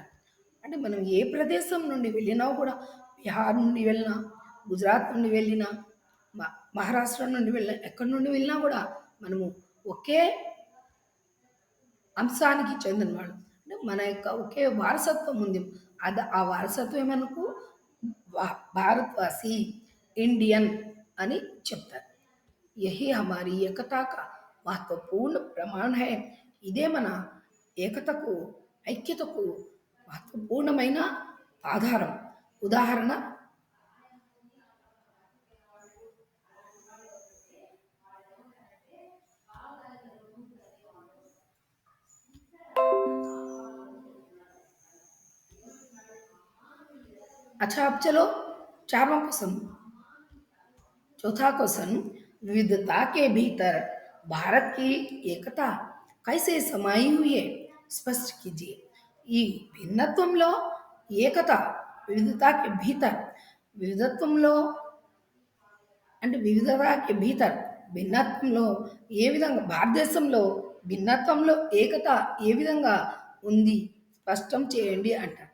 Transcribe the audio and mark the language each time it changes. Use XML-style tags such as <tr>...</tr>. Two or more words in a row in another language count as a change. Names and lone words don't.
<te>అంటే మనం ఏ ప్రదేశం నుండి వెళ్ళినా కూడా బీహార్ నుండి వెళ్ళినా, గుజరాత్ నుండి వెళ్ళినా, మహారాష్ట్ర నుండి వెళ్ళినా, ఎక్కడి నుండి వెళ్ళినా కూడా మనము ఒకే అంశానికి చెందిన వాళ్ళు. అంటే మన యొక్క ఒకే వారసత్వం ఉంది. ఆ వారసత్వం మనకు భారత్వాసి, ఇండియన్ అని చెప్తారు.</te> <hi>यही हमारी एकता का महत्वपूर्ण प्रमाण है.</hi> <te>ఇదే మన ఏకతకు, ఐక్యతకు మహత్వపూర్ణమైన ఆధారం, ఉదాహరణ.</te> <hi>अच्छा, अब चलो चारों क्वेश्चन। चौथा क्वेश्चन, विविधता के भीतर भारत की एकता कैसे समाई हुई है, स्पष्ट कीजिए.</hi> <te>ఈ భిన్నత్వంలో ఏకత, వివిధతకి భీతర్, వివిధత్వంలో అంటే వివిధతకి భీతర్ భిన్నత్వంలో ఏ విధంగా భారతదేశంలో భిన్నత్వంలో ఏకత ఏ విధంగా ఉంది స్పష్టం చేయండి అంటారు.</te>